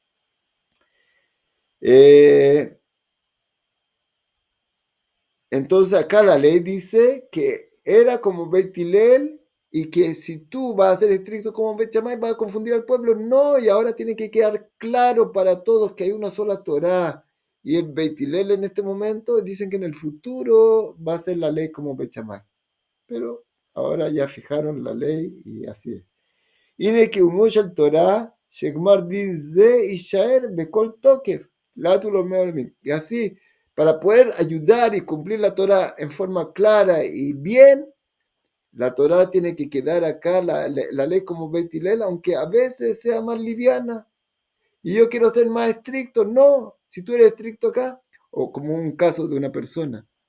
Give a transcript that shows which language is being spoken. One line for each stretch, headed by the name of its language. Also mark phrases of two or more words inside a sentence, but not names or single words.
Spanish: Entonces acá la ley dice que era como Beit Hillel y que si tú vas a ser estricto como Beit Shammai vas a confundir al pueblo. No, y ahora tiene que quedar claro para todos que hay una sola Torá y es Beit Hillel en este momento. Dicen que en el futuro va a ser la ley como Beit Shammai. Pero ahora ya fijaron la ley y así es.
Hebrew: הנה כי ומימוש של תורה שגמר דין זה יישאר בכל תוקף, לעד ולעולמי עולמים.
Spanish: Y así, para poder ayudar y cumplir la Torah en forma clara y bien, la Torah tiene que quedar acá, la ley como Beit Hillel, aunque a veces sea más liviana. Y yo quiero ser más estricto. No, si tú eres estricto acá, o como un caso de una persona.